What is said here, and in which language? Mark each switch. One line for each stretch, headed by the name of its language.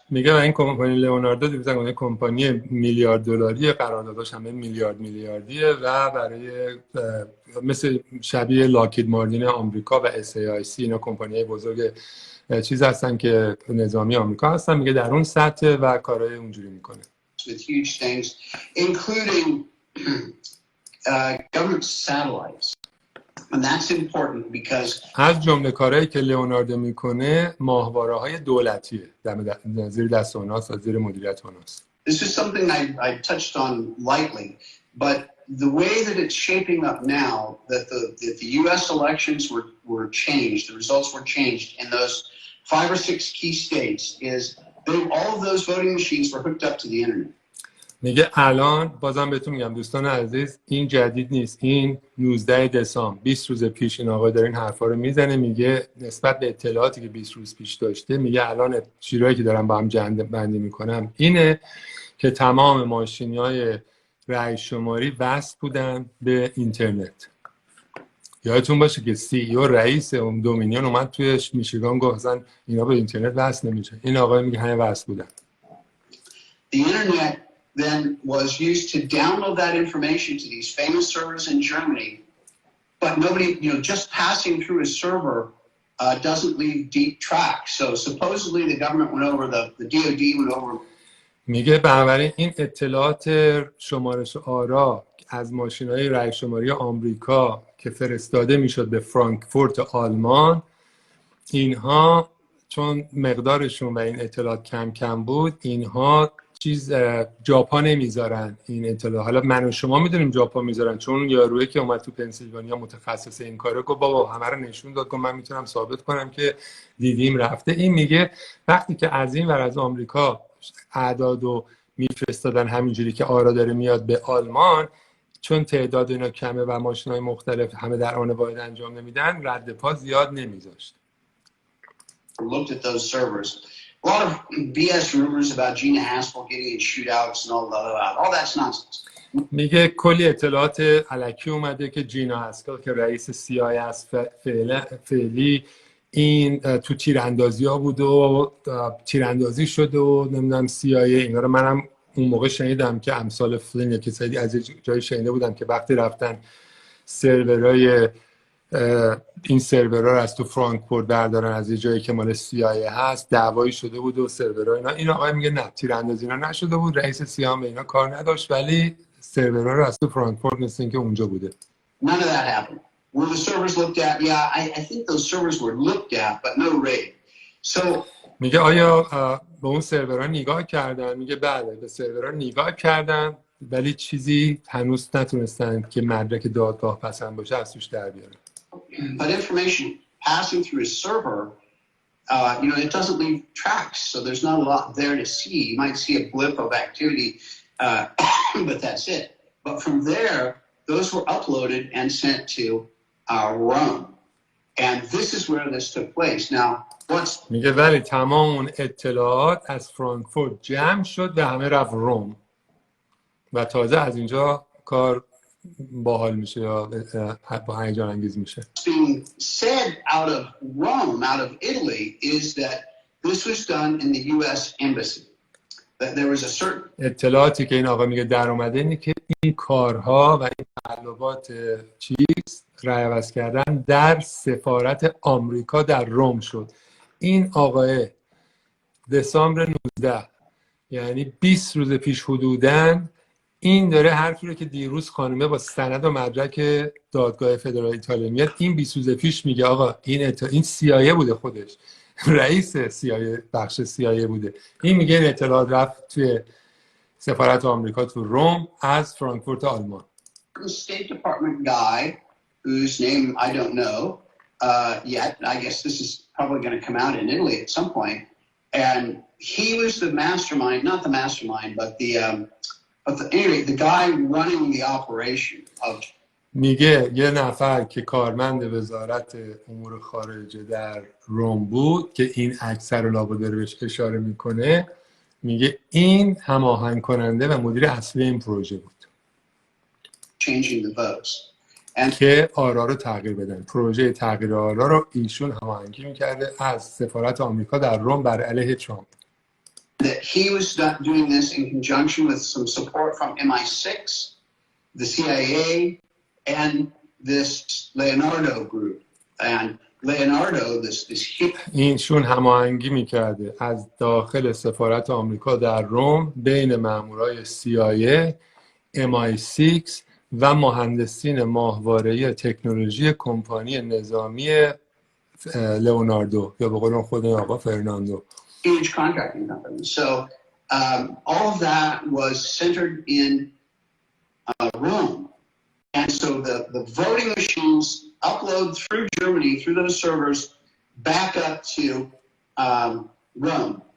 Persian: میگه این کمپانی لئوناردو دیگه کمپانی میلیارد دلاری، قرارداداش همه میلیاردیه و برای مثل شبیه لاکید مارتین آمریکا و SAIC اینا کمپانی‌های بزرگ چیز هستن که نظامی آمریکا هستن، میگه در اون سطح و کارهای اونجوری میکنه.
English: With huge things, including government satellites. And that's important because
Persian: از جمله کارهایی که لئوناردو میکنه ماهواره‌های دولتیه، زیر دست اوناست، زیر مدیریت اوناست.
English: This is something I touched on lightly, but the way that it's shaping up now, that the U.S. elections were changed, the results were changed in those 5 or 6 key states, is all of those voting machines were hooked up to the internet.
Persian: میگه الان بازم بهتون میگم دوستان عزیز، این جدید نیست، این 19 دسامبر 20 روز پیش این آقا داره این حرفا رو میزنه، میگه نسبت به اطلاعاتی که 20 روز پیش داشته، میگه الان چیزایی که دارم با هم جمع بندی میکنم اینه که تمام ماشین‌های رأی شماری وصل بودن به اینترنت. یادتون باشه که CEO رئیس اون دومینیون اومد توی میشیگان گفت زن اینا به اینترنت وصل نمیشه. این آقا میگه همه وصل بودن.
English: The internet then was used to download that information to these famous servers in Germany, but nobody, just passing through a server doesn't leave deep tracks. So supposedly the government went over, the DOD went over.
Persian: میگه بنابراین این اطلاعات شمارش آرا از ماشین‌های رأی شماری آمریکا که فرستاده میشد به فرانکفورت آلمان، اینها چون مقدارشون و این اطلاعات کم کم بود، اینها جاپا نمیذارن این اطلاع. حالا من و شما میدونیم جاپا میذارن، چون یارویی که اومد تو پنسیلوانیا متخصص این کاره گفت بابا همه رو نشون داد، من میتونم ثابت کنم که دیدیم رفته. این میگه وقتی که از این ور از آمریکا اعدادو میفرستادن همینجوری که آرا داره میاد به آلمان، چون تعداد اینا کمه و ماشین‌های مختلف همه در آن واحد انجام نمیدن، رد پا زیاد نمیذاشت.
English: Looked at those servers. A lot of BS rumors about Gina Haspel getting in shootouts and all that's nonsense.
Persian: میگه کلی اطلاعات الکی اومده که جینا هاسپل که رئیس CIA است فعلی این تو تیراندازی ها بود و تیراندازی شده و نمیدونم CIA. اینا رو منم اون موقع شنیدم که امثال فلین یا کسایی از جای شنیده بودم که وقتی رفتن سرورهای این سرورها رو از تو فرانکفورت بردارن از یه جایی که مال CIA هست، دعوایی شده بود و سرورها اینا. این آقای میگه نه، تیراندازی اینا نشده بود، رئیس CIA هم به اینا کار نداشت، ولی سرورها رو از تو فرانکفورت مثل اینکه اونجا بوده.
English: None of that happened. Were the servers looked at? Yeah, I think those servers were looked at, but no raid. So
Persian: میگه آیا به اون سرورها نگاه کردن؟ میگه بله، به سرورها نگاه کردن ولی چیزی هنوز نتونستن که مدرک دادگاه پسند باشه از توش در بیارن.
English: But information passing through a server, it doesn't leave tracks, so there's not a lot there to see. You might see a blip of activity, but that's it. But from there, those were uploaded and sent to Rome. And this is where this took place. Now,
Persian: میگه ولی تمام اون اطلاعات از فرانکفورت جمع شد و همه رفت روم و تازه از اینجا کار باحال میشه یا با هیجان انگیز میشه.
English: Being said out of Rome, out of Italy, is that this was done in the U.S. embassy. That there was a certain
Persian: اطلاعاتی که این آقا میگه در اومده اینه که این کارها و این تقلبات رأی عوض کردن در سفارت آمریکا در روم شد. این آقای دسامبر 19 یعنی 20 روز پیش حدوداً این داره حرفی رو که دیروز خانمه با سند و مدرک دادگاه فدرال ایتالیا میاد، این 20 روز پیش میگه آقا این CIA بوده، خودش رئیس CIA بخش CIA بوده. این میگه این اطلاعات رفت توی سفارت آمریکا تو روم از فرانکفورت آلمان.
English: State Department guy whose name I don't know yet. I guess this is probably going to come out in Italy at some point. And he was the mastermind, not the mastermind, but anyway, the guy running the operation of.
Persian: میگه یه نفر که کارمند وزارت امور خارجه در روم بود که این اکثر رو لابد داره بهش اشاره میکنه، میگه این هماهنگ کننده و مدیر اصلی این پروژه بود.
English: Changing the votes.
Persian: که آرا رو تغییر بدن. پروژه تغییر آرا رو ایشون هماهنگی میکرده از سفارت آمریکا در روم بر علیه ترامپ.
English: That he was doing this in conjunction with some support from MI6, the CIA, and this Leonardo group. And Leonardo, this
Persian: اینشون هماهنگی میکرده از داخل سفارت آمریکا در روم بین مامورای CIA، MI6 و مهندسین ماهواره‌ای تکنولوژی کمپانی نظامی لئوناردو یا به قول خود آقا فرناندو.
English: huge contracting company. So all of that was centered in Rome. And so the voting machines upload through Germany, through those servers, back up to Rome.